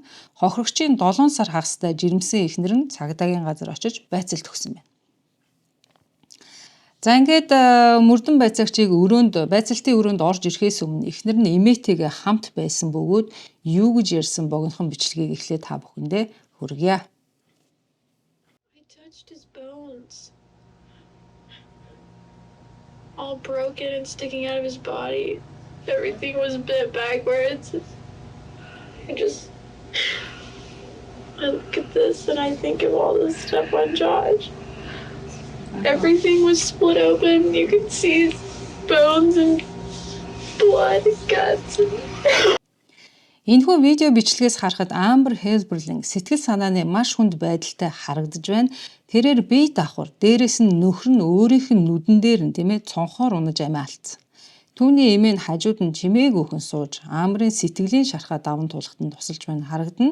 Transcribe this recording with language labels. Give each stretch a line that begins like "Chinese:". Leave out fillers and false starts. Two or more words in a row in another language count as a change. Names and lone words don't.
Mongolian: Хохирогчийн 7 сар хагастай жирэмсэн эхнэр нь цагдаагийн газар очиж байцаалт өгсөн байна. За ингээд мөрдөн байцаагчийг байцаалтын өрөөнд орж ирэхээс өмнө эхнэр нь эмээтэйгээ хамт байсан бөгөөд юу гэж ярьсан богинохон бичлэгийг эхлээд та бүхэндээ хүргье.
English: I touched his bones. All broken and sticking out of his body. Everything was bent backwards. I look at this and I think of all the stuff on Josh. Everything was split open. You could see his bones and blood and guts.
Mongolian: Энэхүү видео бичлэгээс харахад Amber Heard сэтгэл санааны маш хүнд байдалтай харагдаж байна. Тэрээр бие давхар, дээрэс нь нөхөр нь өөрийнх нь нүдэн дээр нь цонхоор унаж амиа алдсан. Түүний эмээ нь хажууд нь чимээгүйхэн сууж, Amber-ын сэтгэлийн шархаа даван туулахад тусалж байна харагдана.